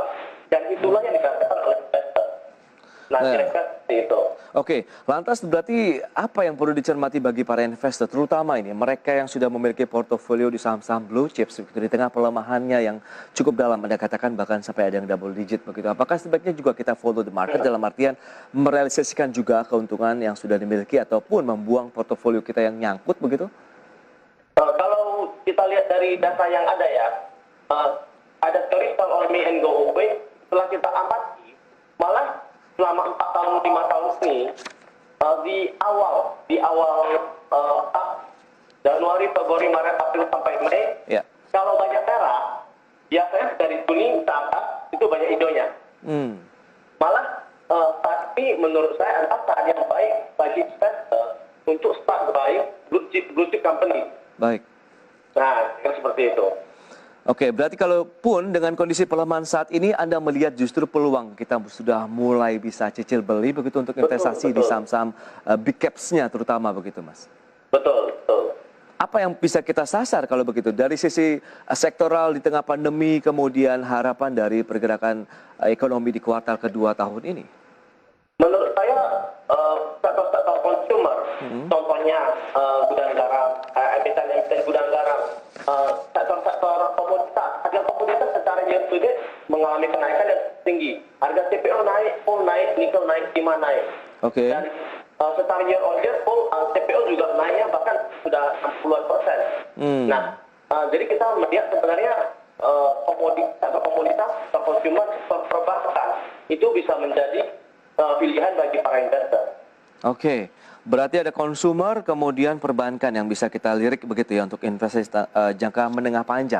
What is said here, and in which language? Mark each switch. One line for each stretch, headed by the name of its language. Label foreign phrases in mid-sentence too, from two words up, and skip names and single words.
Indonesian: Dan itulah yang dikatakan oleh investor. Nah, kira-kira seperti itu. Oke, lantas berarti apa yang perlu dicermati bagi para investor, terutama ini mereka yang sudah memiliki portofolio di saham-saham
English: blue chips
Indonesian: begitu, di tengah pelemahannya yang cukup dalam, Anda katakan bahkan sampai ada yang double digit begitu. Apakah sebaiknya juga kita
English: follow the market
Indonesian: dalam artian merealisasikan juga keuntungan yang sudah dimiliki ataupun membuang portofolio kita yang nyangkut begitu? Kalau kita lihat dari data yang ada ya, ada teori
English: sell on me and go away.
Indonesian: Setelah kita amati, malah selama 4 tahun 5 tahun ini di awal Januari, Februari, Maret, April sampai Mei, kalau banyak merah biasanya dari Juni ke atas itu banyak hijaunya. Malah saat ini menurut saya adalah saat yang baik bagi investor untuk
English: start buying blue chip company.
Indonesian: Baik. Nah, seperti itu. Oke, berarti kalaupun dengan kondisi pelemahan saat ini Anda melihat justru peluang kita sudah mulai bisa cicil beli begitu untuk investasi di saham-saham
English: big caps-
Indonesian: nya terutama begitu, Mas? Betul. Apa yang bisa kita sasar kalau begitu dari sisi sektoral di tengah pandemi, kemudian harapan dari pergerakan ekonomi di kuartal kedua tahun ini? Menurut saya sektor-sektor consumer, contohnya gudang garam, emiten gudang garam, sektor-sektor komoditas, harga komoditas secara
English: year to date
Indonesian: mengalami kenaikan yang tinggi. Harga CPO naik, coal naik, nikel naik, timah naik. Oke. Dan secara
English: year on year,
Indonesian: CPO juga naiknya bahkan sudah 60%. Nah, jadi kita melihat sebenarnya komoditas, sektor consumer, sektor perbankan itu bisa menjadi pilihan bagi para investor. Oke, berarti ada consumer, kemudian perbankan yang bisa kita lirik begitu ya untuk investasi jangka menengah panjang.